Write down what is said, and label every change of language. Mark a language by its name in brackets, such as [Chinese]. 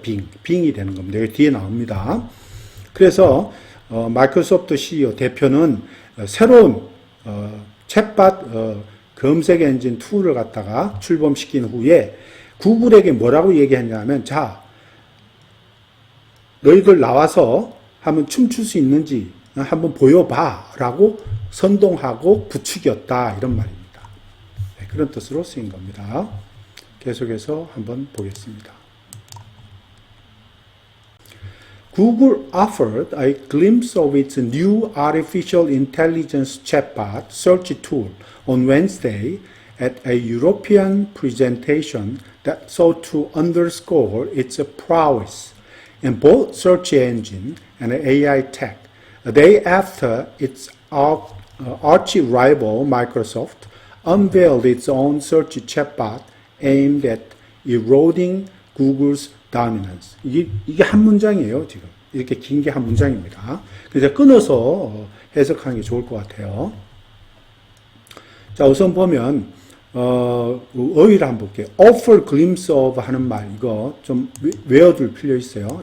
[Korean] 빙이 되는 겁니다. 여기 뒤에 나옵니다. 그래서 마이크로소프트 CEO 대표는 새로운 챗봇 검색 엔진 툴을 갖다가 출범시킨 후에 구글에게 뭐라고 얘기했냐면 자 너희들 나와서 한번 춤출 수 있는지 한번 보여봐 라고 선동하고 부추겼다 이런 말입니다. 네, 그런 뜻으로 쓰인 겁니다. 계속해서 한번 보겠습니다. [English] Google offered a glimpse of its new artificial intelligence chatbot search tool on Wednesday at a European presentation that sought to underscore its prowess in both search engine and AI tech. A day after its arch-rival Microsoft unveiled its own search chatbot aimed at eroding Google's dominance. [Korean] 이게 한 문장이에요, 지금. 이렇게 긴 게 한 문장입니다. 그래서 끊어서 해석하는 게 좋을 것 같아요. 자, 우선 보면, 어휘를 한번 볼게요. offer glimpse of 하는 말, 이거 좀 외워둘 필요 있어요.